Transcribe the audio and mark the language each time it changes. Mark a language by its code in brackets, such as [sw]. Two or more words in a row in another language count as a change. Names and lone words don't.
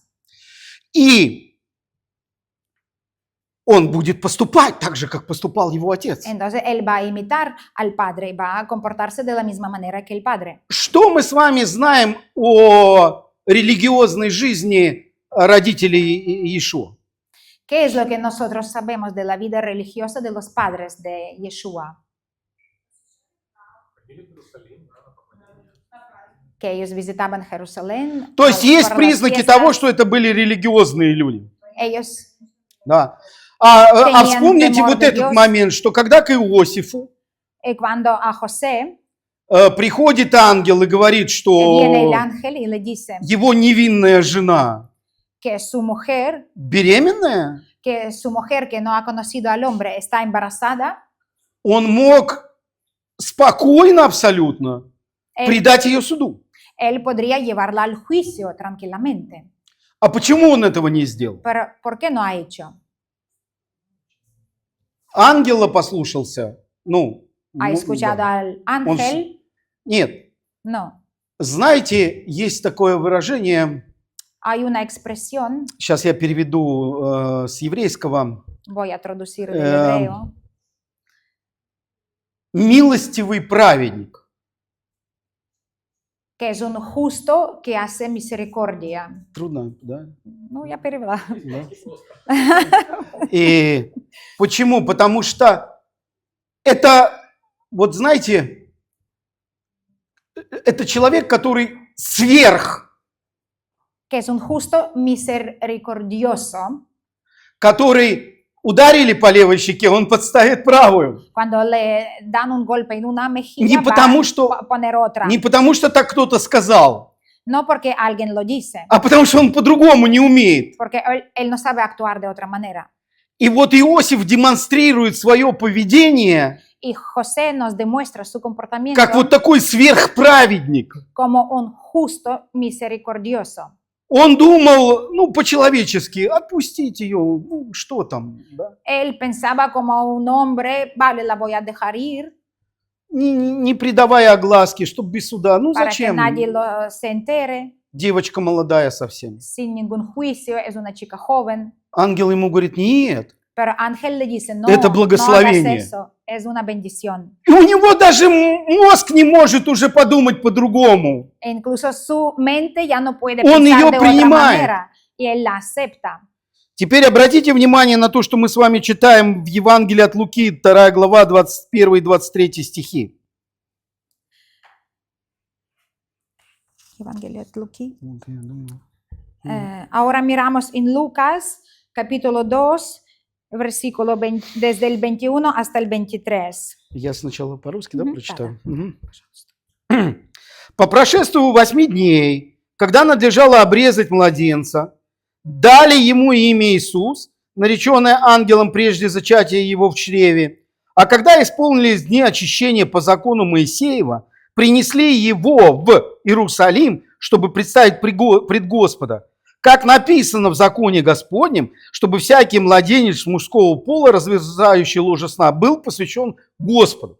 [ru] И он будет поступать так же, как поступал его отец. [es] Entonces él va a imitar al padre y va a comportarse de la misma manera que el padre. [ru] Что мы с вами знаем о религиозной жизни родителей Иешуа? [es] ¿Qué es lo que nosotros sabemos de la vida religiosa de los padres de Yeshua? Que ellos visitaban Jerusalén. [ru] То есть есть [es] por las [ru] признаки [es] fiestas. [ru] того, что это были религиозные люди. [es] Ellos [ru] Да. А [es] Tenían [ru] вспомните [es] temor [ru] вот [es] de [ru] этот [es] Dios. [ru] момент, что когда к Иосифу [es] cuando a José [ru] приходит ангел и говорит, [es] viene el [ru] что [es] ángel y le dice [ru] его невинная жена [es] que su mujer [ru] беременная, [es] que no ha conocido al hombre está embarazada, [ru] он мог спокойно абсолютно [es] él, [ru] предать ее суду. [es] él podría llevarla al juicio tranquilamente. [ru] А почему он этого не сделал? [es] Pero ¿por qué no ha hecho? [ru] ангела послушался, ну, [es] ha [ru] ну, [es] escuchado [ru] да. [es] al ángel, [ru] Нет, [es] no. [ru] знаете, есть такое выражение, [es] Hay una expresión, [ru] сейчас я переведу с еврейского, [es] voy a traducir del Em, hebreo, [ru] милостивый праведник. [es] que es un justo que hace misericordia. [ru] Трудно, да? Ну, я перевела. Да. И почему? Потому что это, вот знаете, это человек, который сверх, [es] Que es un justo misericordioso. [ru] который ударили по левой щеке, он подставит правую. [es] Cuando le dan un golpe en una [ru] Не [es] mejilla, va [ru] потому, что, [es] a poner otra. [ru] не потому что так кто-то сказал, [es] No porque alguien lo dice, [ru] а потому что он по-другому не умеет. [es] porque él no sabe actuar de otra manera. [ru] И вот Иосиф демонстрирует свое поведение [es] Y José nos demuestra su comportamiento [ru] как вот такой сверхправедник. [es] como un justo misericordioso. [ru] Он думал, ну, по-человечески, отпустить ее, ну, что там, да? [es] Él pensaba como un hombre, vale, la voy a dejar ir [ru] Не придавая огласки, чтобы без суда. Ну, [es] para que [ru] зачем? [es] nadie se entere, [ru] Девочка молодая совсем. [es] sin ningún juicio, es una chica joven. [ru] Ангел ему говорит, нет. [es] Pero Ángel le dice, no, [ru] Это [es] no [ru] благословение. [es] hagas eso, es una bendición. [ru] И у него даже мозг не может уже подумать по-другому. [es] E incluso su mente ya no puede [ru] Он [es] pensar [ru] ее [es] de otra [ru] принимает. [es] manera y él la acepta. [ru] Теперь обратите внимание на то, что мы с вами читаем в Евангелии от Луки, 2 глава, 21 и 23 стихи. [es] Evangelio de Luqui. Ahora miramos en Lucas, capítulo 2, versículo 20, desde el 21 hasta el 23. [ru] Я сначала по-русски, да, Мгм, прочитаю? да-да. Мгм. По прошествию 8 дней, когда надлежало обрезать младенца, дали ему имя Иисус, нареченное ангелом прежде зачатия его в чреве. А когда исполнились дни очищения по закону Моисеева, принесли его в Иерусалим, чтобы представить пред Господа, как написано в законе Господнем, чтобы всякий младенец мужского пола, развязающий ложе сна, был посвящен Господу.